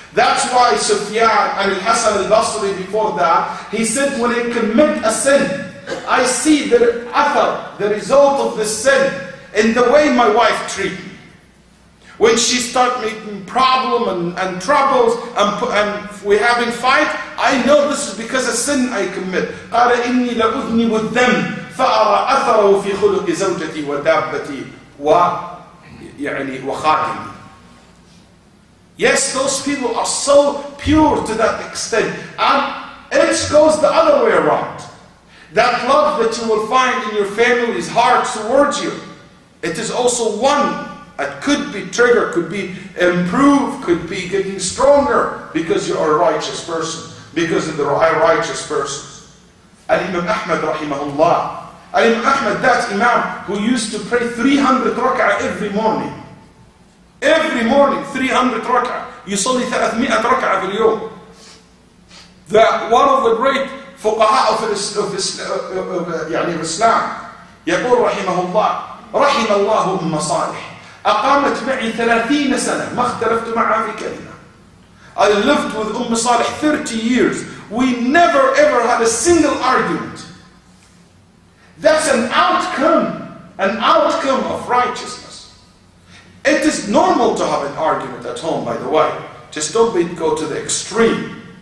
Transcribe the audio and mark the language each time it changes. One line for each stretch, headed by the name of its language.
English: That's why Sufyan and Al-Hasan al-Basri before that, he said, when I commit a sin, I see the athar, the result of the sin, in the way my wife treats me. When she starts making problem and troubles and we're having fight, I know this is because of sin I commit.
Arabic: قال إني لأذنب الذنب فأرى أثره في خلق زوجتي ودابتي وخادمي.
English: Yes, those people are so pure to that extent. And it goes the other way around. That love that you will find in your family's heart towards you, it is also one. It could be triggered, could be improved, could be getting stronger because you are a righteous person, because of the righteous persons. Al-Imam Ahmad rahimahullah. Al-Imam Ahmad, that Imam who used to pray 300 rak'ah every morning. Every morning 300 rak'ah.
Arabic: يصلي 300 ركعة في اليوم.
English: That one of the great fuqaha of Islam
Arabic: يقول رحمه الله رحم الله أم صالح أقامت معي 30 سنة ما اختلفت معها في كلمة.
English: I lived with Salih 30 years. We never ever had a single argument. That's an outcome of righteousness. It is normal to have an argument at home, by the way. Just don't go to the extreme.